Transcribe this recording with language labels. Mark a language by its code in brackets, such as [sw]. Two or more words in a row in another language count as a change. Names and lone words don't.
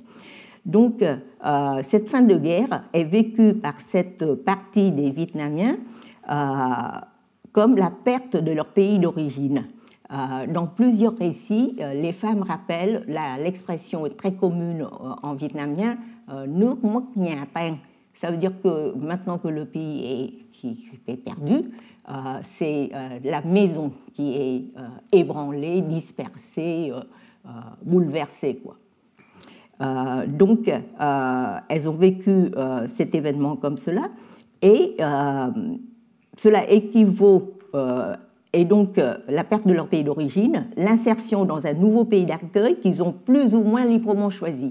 [fr] Donc, cette fin de guerre est vécue par cette partie des Vietnamiens comme la perte de leur pays d'origine. Dans plusieurs récits, les femmes rappellent l'expression très commune en vietnamien [vi] nước mất nhà tan. [fr] Ça veut dire que maintenant que le pays est perdu, c'est la maison qui est ébranlée, dispersée, bouleversée, quoi. Donc, elles ont vécu cet événement comme cela, et cela équivaut, et donc la perte de leur pays d'origine, l'insertion dans un nouveau pays d'accueil qu'ils ont plus ou moins librement choisi.